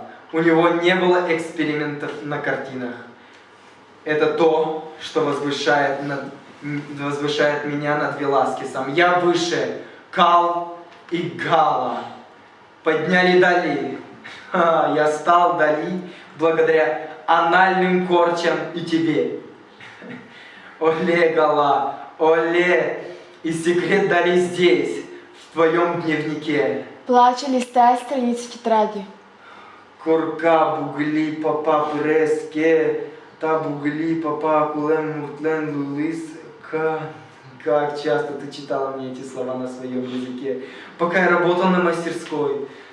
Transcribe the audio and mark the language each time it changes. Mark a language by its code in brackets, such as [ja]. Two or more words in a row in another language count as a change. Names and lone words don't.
[ru] У него не было экспериментов на картинах. Это то, что возвышает меня над Веласкесом. Я выше Кал и Гала. Подняли Дали. Я стал Дали благодаря анальным корчам и тебе. Оле, Гала, оле, и секрет Дали здесь, в твоем дневнике. Плача, листая страницы тетради. Курка бугли папа преске, та бугли папа кулем муртлен лулис. Как часто ты читала мне эти слова на своем языке, пока я работал на мастерской.